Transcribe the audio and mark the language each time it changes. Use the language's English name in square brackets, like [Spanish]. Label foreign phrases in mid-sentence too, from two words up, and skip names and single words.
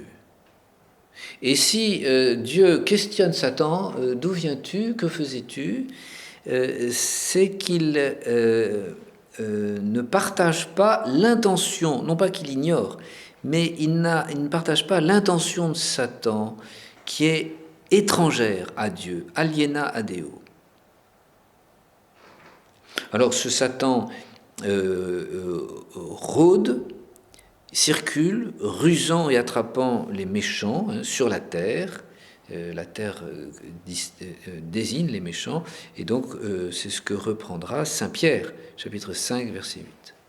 [French] Et si Dieu questionne Satan, d'où viens-tu, que faisais-tu, c'est qu'il ne partage pas l'intention, non pas qu'il ignore, mais il ne partage pas l'intention de Satan qui est étrangère à Dieu, [Latin] aliena ad Deo. [French] Alors ce Satan rôde, circule, rusant et attrapant les méchants sur la terre. La terre désigne les méchants, et donc c'est ce que reprendra Saint Pierre, chapitre 5, verset 8.